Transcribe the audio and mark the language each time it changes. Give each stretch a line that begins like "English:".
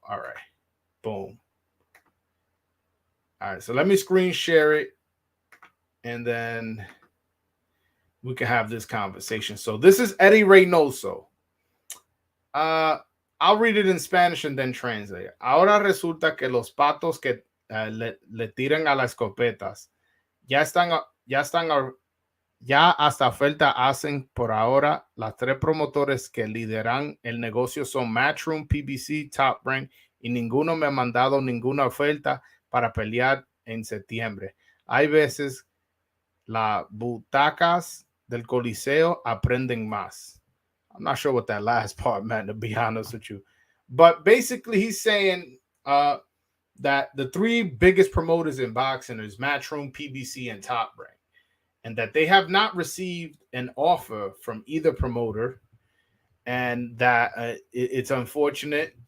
English: All right, boom. All right, so let me screen share it, and then we can have this conversation. So this is Eddie Reynoso. Uh, I'll read it in Spanish and then translate.
Spanish: Ahora resulta que los patos que le tiran a las escopetas ya están, ya hasta oferta hacen por ahora. Las tres promotores que lideran el negocio son Matchroom, PBC, Top Rank, y ninguno me ha mandado ninguna oferta para pelear en septiembre. Hay veces las butacas del Coliseo aprenden más.
English: I'm not sure what that last part meant, to be honest with you. But basically, he's saying that the three biggest promoters in boxing is Matchroom, PBC, and Top Rank, and that they have not received an offer from either promoter, and that it's unfortunate.